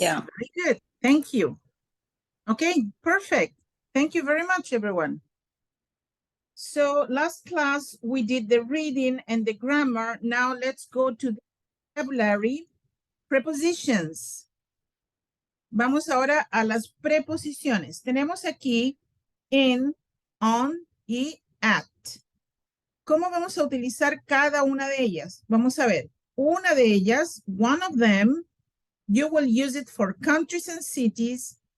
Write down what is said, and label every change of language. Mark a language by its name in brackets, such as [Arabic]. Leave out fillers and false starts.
[English] Yeah. Very good. Thank you. Okay, perfect. Thank you very much, everyone. So last class, we did the reading and the grammar. Now let's go to the vocabulary, prepositions. [Spanish] Vamos ahora a las preposiciones. Tenemos aquí in, on y at. ¿Cómo vamos a utilizar cada una de ellas? Vamos a ver. Una de ellas, [English] one of them, you will use it for countries and cities.